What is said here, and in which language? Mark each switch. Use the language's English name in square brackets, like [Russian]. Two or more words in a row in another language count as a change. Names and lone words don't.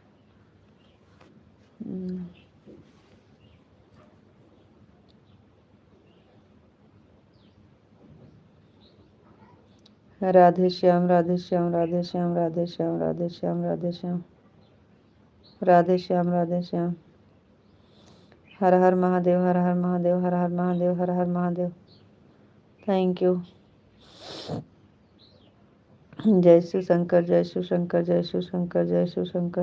[Hindi] राधे श्याम राधे श्याम राधे श्याम राधे श्याम राधे श्याम राधे श्याम राधे श्याम राधे श्याम। हर हर महादेव, हर हर महादेव, हर हर महादेव, हर हर महादेव। [English] Thank you. [Hindi] जय शिव शंकर, जय शिव शंकर, जय शिव शंकर, जय शिव शंकर।